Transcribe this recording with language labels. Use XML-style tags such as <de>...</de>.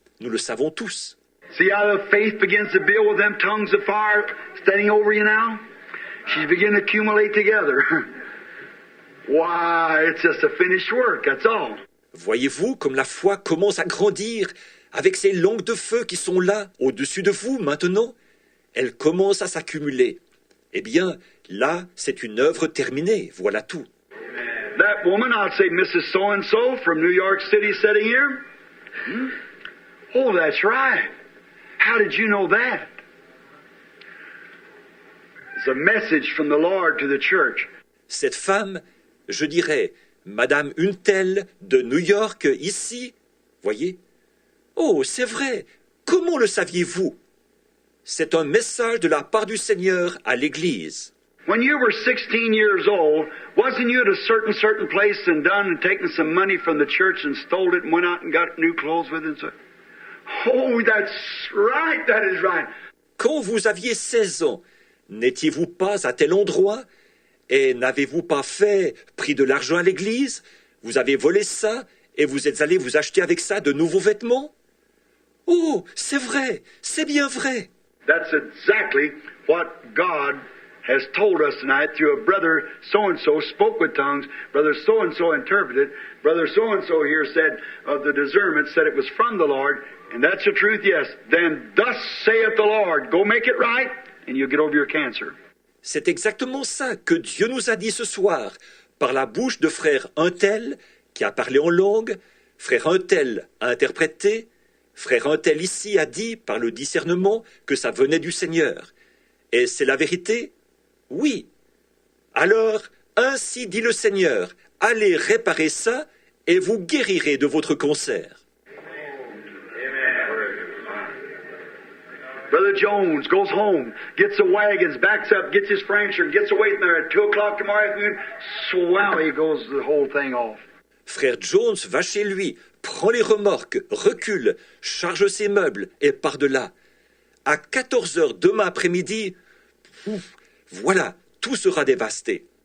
<fr>Nous le savons tous.</fr> <en>See how the faith begins to build with them tongues of fire standing over you now? She's beginning to accumulate together. Why, it's just a finished work, that's all.</en> <fr>Voyez-vous comme la foi commence à grandir avec ces langues de feu qui sont là, au-dessus de vous, maintenant? Elles commencent à s'accumuler. Eh bien, là, c'est une œuvre terminée, voilà tout.</fr> <en>That woman, I'd say Mrs. So-and-so from New York City sitting here. Oh, that's right. How did you know that? It's a message from the Lord to the church.</en> <fr>Cette femme, je dirais, Madame une telle de New York, ici, voyez? Oh, c'est vrai. Comment le saviez-vous? C'est un message de la part du Seigneur à l'Église.</fr> <en>When you were 16 years old, wasn't you at a certain place and done and taken some money from the church and stole it and went out and got new clothes with it? So, oh, that's right, that is right.</en> <fr>Quand vous aviez 16 ans, n'étiez-vous pas à tel endroit? Et n'avez-vous pas pris de l'argent à l'église? Vous avez volé ça et vous êtes allé vous acheter avec ça de nouveaux vêtements? Oh, c'est vrai, c'est bien vrai.</fr> <en>That's exactly what God has told us tonight through a brother so-and-so spoke with tongues, brother so-and-so interpreted, brother so-and-so here said of the discernment, said it was from the Lord, and that's the truth, yes. Then thus saith the Lord, go make it right, and you'll get over your cancer.</en> <fr>C'est exactement ça que Dieu nous a dit ce soir, par la bouche de frère un tel qui a parlé en langue, frère un tel a interprété, frère un tel ici a dit par le discernement que ça venait du Seigneur. Et c'est la vérité? Oui. Alors, ainsi dit le Seigneur, allez réparer ça et vous guérirez de votre cancer.</fr> <en>Brother Jones goes home, gets the wagons, backs up, gets his furniture, gets away from there at 2 o'clock tomorrow afternoon. Swally goes the whole thing off.</en> <fr>Frère Jones va chez lui, prend les remorques, recule, charge ses meubles et part de là. À 14 heures demain après-midi, voilà, tout sera dévasté.</fr>